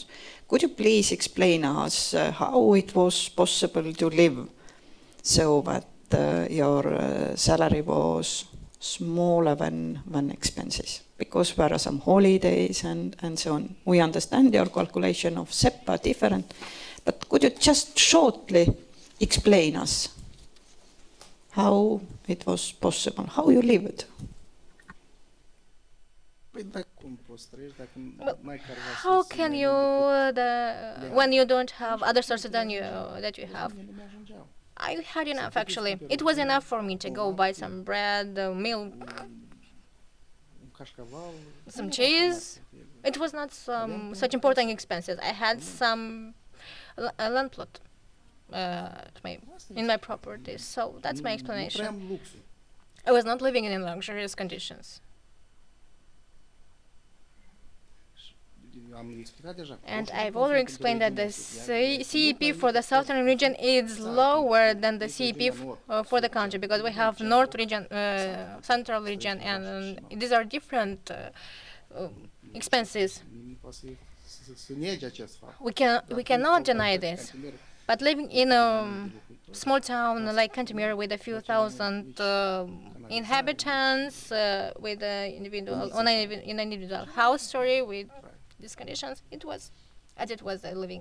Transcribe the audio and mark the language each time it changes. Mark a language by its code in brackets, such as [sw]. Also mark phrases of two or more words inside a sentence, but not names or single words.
[en] Could you please explain us how it was possible to live so that your salary was smaller than expenses? Because there are some holidays and so on. We understand your calculation of SEP are different, but could you just shortly explain us how it was possible, how you lived? [ro] Păi dacă cum poți trăiești, dacă n-ai careva [en] How [ro] să [en] can [ro] mai [en] you, [ro] mult [en] when you don't have other sources than that you have? [ro] decât nu mi-ajungeau. [en] I had enough actually. It was enough for me to go buy some bread, milk, [ro] Un cașcaval. [en] some cheese. It was not such important expenses. I had some a land plot in my property, so that's my [ro] Nu prea [en] explanation. [ro] am luxul. [en] I was not living in luxurious conditions. [ro] Am explicat deja. [en] And I've already explained that the CEP for the southern region is lower than the CEP for the country, because we have north region, central region, and these are different expenses. [ro] Nimic poate să nege acest fapt. [en] We cannot deny this. But living in a small town like Cantemir with a few thousand inhabitants, with in an individual house, with these conditions, it was as it was living.